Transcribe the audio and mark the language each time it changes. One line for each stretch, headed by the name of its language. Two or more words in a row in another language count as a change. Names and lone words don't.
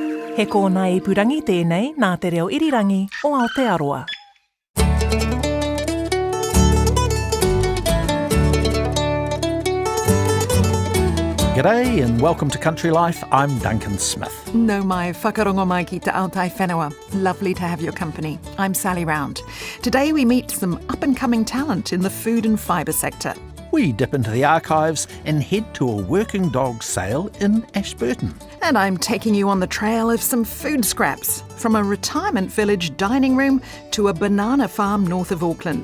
Māori: He kōna ipurangi tēnei nā te reo irirangi o Aotearoa.
English: G'day and welcome to Country Life. I'm Duncan Smith.
Māori: No mai whakarongo mai ki te Aotai Whenua.
English: Lovely to have your company. I'm Sally Round. Today we meet some up-and-coming talent in the food and fibre sector. We dip into the archives and head to a working dog sale in Ashburton. And I'm taking you on the trail of some food scraps, from a retirement village dining room to a banana farm north of Auckland.